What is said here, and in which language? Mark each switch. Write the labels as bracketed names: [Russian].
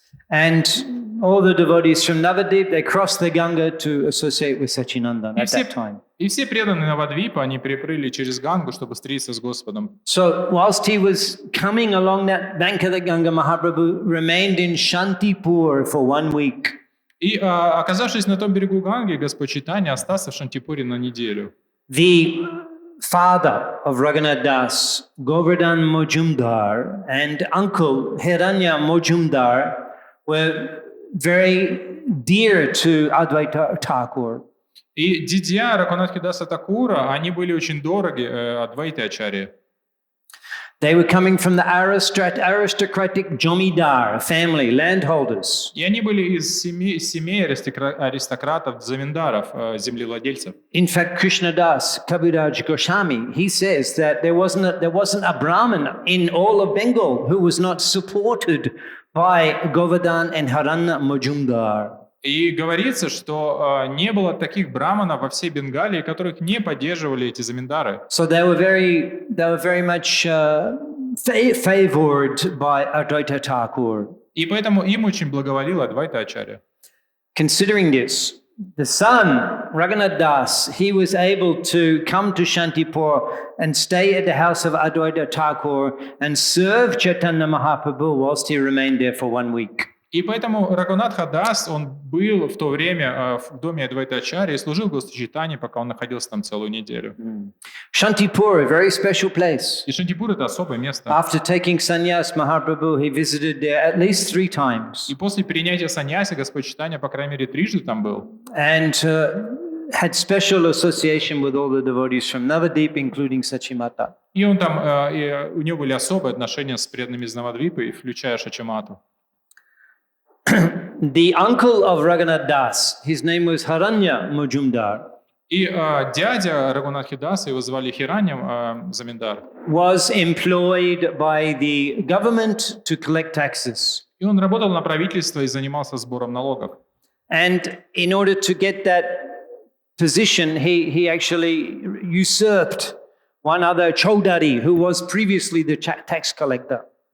[English] And all the devotees from Navadip, they crossed the Ganga to associate with Sachinandan at that time. [Russian] И все преданные Навадвипа, они переплыли через Гангу, чтобы встретиться с Господом. [English] So whilst he was coming along that bank of the Ganga, Mahaprabhu remained in Shantipur for 1 week. [Russian] И, оказавшись на том берегу Ганги, Господь Чайтанья остался в Шантипуре на неделю. [English] The father of Raghunath Das, Govardhan Majumdar, and uncle Hiranya Majumdar were very dear to Advaita Thakur. [Russian] И дядя Рагунатхи Даса Такура, они были очень дороги Адвайте Ачарье. [English] They were coming from the aristocratic Jomidar family, landholders. [Russian] И они были из семей аристократов, заминдаров, землевладельцев. [English] In fact, Krishna Das, Kaviraj Goswami, he says that there wasn't a Brahmin in all of Bengal who was not supported by Govardhan and Haranya Majumdar. [Russian] И говорится, что не было таких браманов во всей Бенгалии, которых не поддерживали эти заминдары. [English] So they were very much favored by Advaita Thakur. [Russian] И поэтому им очень благоволил Адвайта Ачарья. [English] Considering this, the son, Raghunath Das, he was able to come to Shantipur and stay at the house of Advaita Thakur and serve Chaitanya Mahaprabhu whilst he remained there for 1 week. [Russian] И поэтому Рагунатха Дас, он был в то время в доме Адвайта Ачарьи и служил Господу Чайтанье, пока он находился там целую неделю. [English] Shantipur, a very special place. [Russian] И Шантипур — это особое место. [English] After taking sannyas, Mahaprabhu, he visited there at least 3 times. [Russian] И после принятия саньяси Господь Чайтанья, по крайней мере, 3 там был. [English] And had special association with all the devotees from Navadip, including Sachimata. [Russian] И он там, у него были особые отношения с преданными из Навадвипы, включая Шачимату. [English] The uncle of Raghunath Das, his name was Haranya Majumdar. [Russian] И дядя Рагунатхи Даса, его звали Хираньям Заминдар, [English] was employed by the government to collect taxes. [Russian] и он работал на правительство и занимался сбором налогов. [English] And in order to get that position, he actually usurped one other Chaudhary who was previously the tax collector.